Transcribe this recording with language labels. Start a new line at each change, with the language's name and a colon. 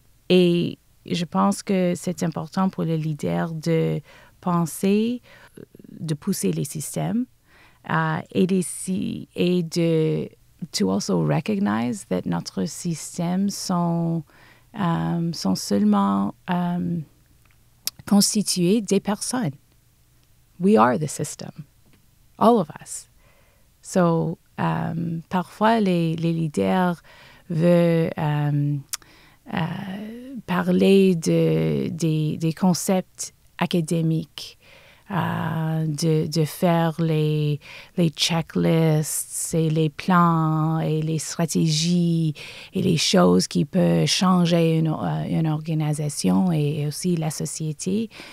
French: Et je pense que c'est important pour les leaders de penser, de pousser les systèmes et de
English: to also recognize that
French: notre système sont seulement constitués des personnes.
English: We are the system, all of us.
French: So, parfois, les leaders veulent parler des concepts académiques, de faire les checklists et les plans et les stratégies et les choses qui peuvent changer une organisation et aussi la société.